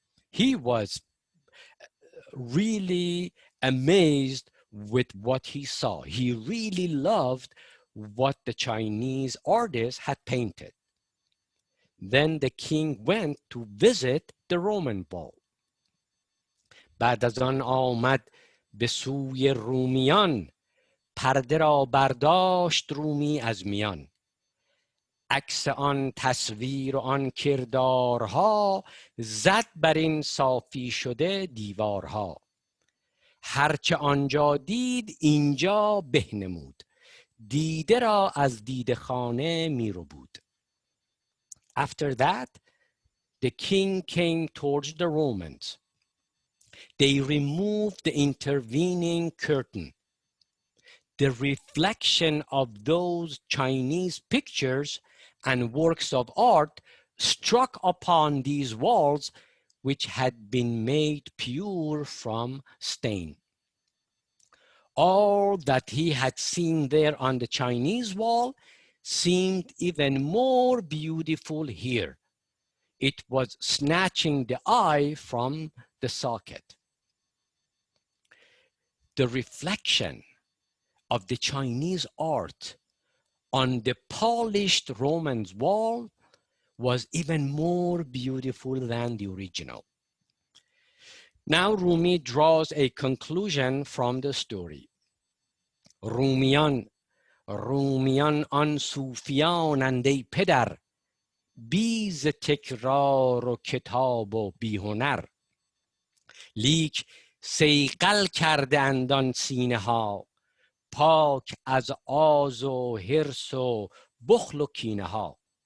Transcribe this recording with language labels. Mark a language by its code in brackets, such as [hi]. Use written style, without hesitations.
[en] He was really amazed with what he saw. He really loved what the Chinese artist had painted. Then the king went to visit the Roman wall. [fa] بعد از آن آمد به سوی رومیان، پرده را برداشت رومی از میان. عکس آن تصویر و آن کردارها، زد بر این صافی شده دیوارها. هرچه آنجا دید اینجا بهنمود، دیده را از دیده خانه می رو بود. [en] After that, the king came towards the Romans. They removed the intervening curtain. the reflection of those Chinese pictures and works of art struck upon these walls, which had been made pure from stain. All that he had seen there on the Chinese wall seemed even more beautiful here. It was snatching the eye from the socket. The reflection of the Chinese art on the polished Roman wall was even more beautiful than the original. Now Rumi draws a conclusion from the story. [fa] رومیان آن صوفیانند ای پدر، بی ز تکرار و کتاب و بی هنر، لیک صیقل کرده اند آن سینه ها، پاک از آز و حرص و بخل و کینه ها.